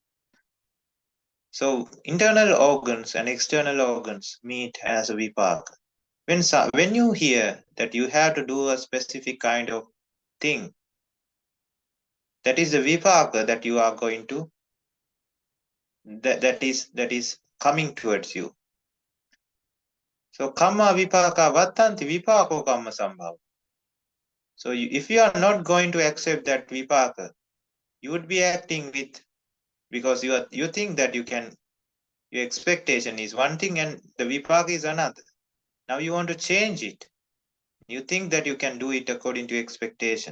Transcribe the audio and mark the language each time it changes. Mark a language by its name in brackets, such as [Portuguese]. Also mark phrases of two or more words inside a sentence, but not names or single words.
[English] So internal organs and external organs meet as a vipaka. When you hear that you have to do a specific kind of thing, that is the vipaka that you are going to that is coming towards you. [Pali] So kamma vipaka vattanti vipako kamma sambhava. [English] So if you are not going to accept that vipaka, you would be acting with, because you think that you can, your expectation is one thing and the vipaka is another. Now you want to change it. You think that you can do it according to expectation.